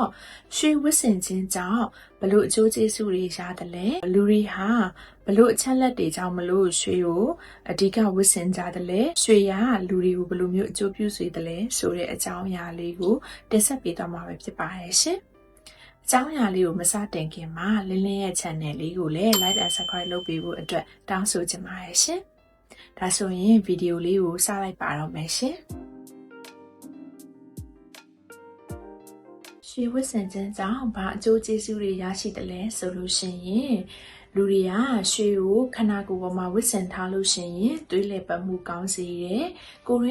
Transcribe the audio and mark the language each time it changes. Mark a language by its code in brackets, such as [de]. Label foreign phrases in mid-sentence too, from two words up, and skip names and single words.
[my] ရွှေဝတ်ဆင်ခြင်းကြောင့်ဘလို့အကျိုးကျေးဇူးတွေရတယ်လဲလူတွေဟာဘလို့အချက်လက်တွေကြောင့်မလို့ရွှေကိုအဓိကဝတ်ဆင်ကြတယ်လဲရွှေရလူတွေကိုဘလို့မျိုးအကျိုးပြုစေတယ်လဲဆိုတဲ့အကြောင်းအရာလေးကိုတင်ဆက်ပေးသွားမှာပဲဖြစ်ပါရဲ့ရှင်အကြောင်းအရာလေးကိုမစတင်ခင်မှာလင်းလေးရဲ့ channel လေးကိုလည်း [en] like and subscribe [my] လုပ်ပေးဖို့အတွက်တောင်းဆိုချင်ပါတယ်ရှင်ဒါဆိုရင်ဗီဒီယိုလေးကိုစလိုက်ပါတော့မယ်ရှင် ရွှေဝတ်ဆင်ခြင်းကြောင့်ဘာအကျိုးကျေးဇူးတွေရရှိတယ်လဲဆိုလို့ရှိရင်လူတွေကရွှေကိုခန္ဓာကိုယ်ပေါ်မှာဝတ်ဆင်ထားလို့ရှိရင်သွေးလည်ပတ်မှုကောင်းစေတယ်ကိုယ်ရ